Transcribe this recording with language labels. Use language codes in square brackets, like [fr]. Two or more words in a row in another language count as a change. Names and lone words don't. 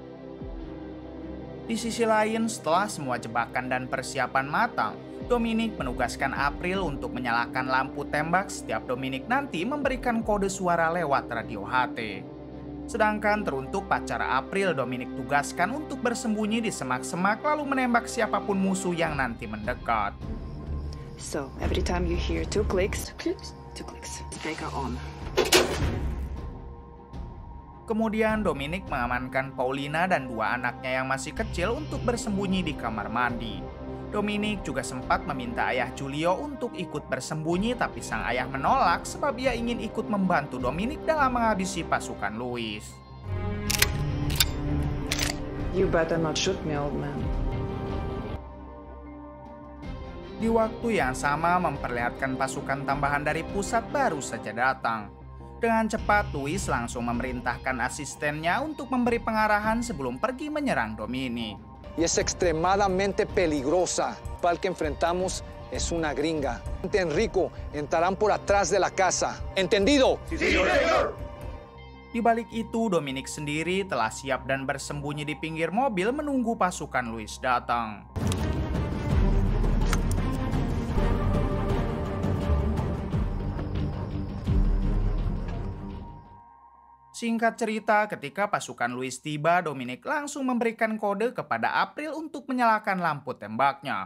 [id] Di sisi lain, setelah semua jebakan dan persiapan matang, Dominic menugaskan April untuk menyalakan lampu tembak setiap Dominic nanti memberikan kode suara lewat radio HT. Sedangkan teruntuk pacar April, Dominic tugaskan untuk bersembunyi di semak-semak lalu menembak siapapun musuh yang nanti mendekat. [en] So, every time you hear 2 clicks, 2 clicks, speaker on. [id] Kemudian Dominic mengamankan Paulina dan 2 anaknya yang masih kecil untuk bersembunyi di kamar mandi. Dominic juga sempat meminta ayah Julio untuk ikut bersembunyi, tapi sang ayah menolak sebab ia ingin ikut membantu Dominic dalam menghabisi pasukan Luis. [en] You better not shoot me, old man. [id] Di waktu yang sama memperlihatkan pasukan tambahan dari pusat baru saja datang. Dengan cepat, Luis langsung memerintahkan asistennya untuk memberi pengarahan sebelum pergi menyerang Dominic. [es] Y es extremadamente peligrosa. El que enfrentamos es una gringa. Enrico entrarán por atrás de la casa. ¿Entendido? Sí, señor. [id] Di balik itu, Dominic sendiri telah siap dan bersembunyi di pinggir mobil menunggu pasukan Luis datang. Singkat cerita, ketika pasukan Luis tiba, Dominic langsung memberikan kode kepada April untuk menyalakan lampu tembaknya.